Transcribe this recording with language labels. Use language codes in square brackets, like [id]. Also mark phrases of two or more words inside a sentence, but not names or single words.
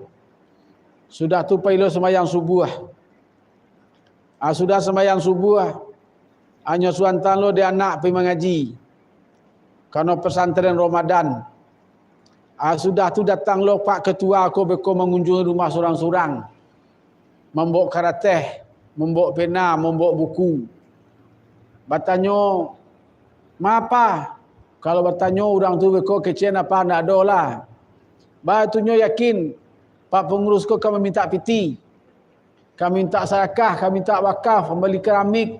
[min] Sudah tu pai lo sembahyang subuh. Sudah sembahyang subuh. Hanya suantan lo dia anak pergi mengaji. Karena pesantren Ramadan. Sudah tu datang lo Pak Ketua aku beko mengunjungi rumah surang-surang. Membawa karateh, membawa pena, membawa buku. Bertanya, apa? Kalau bertanya orang tu beko kecil apa nak ada lah. Batunya yakin Pak pengurus kau kami minta piti. Kami minta sedekah, kami minta wakaf, membeli keramik.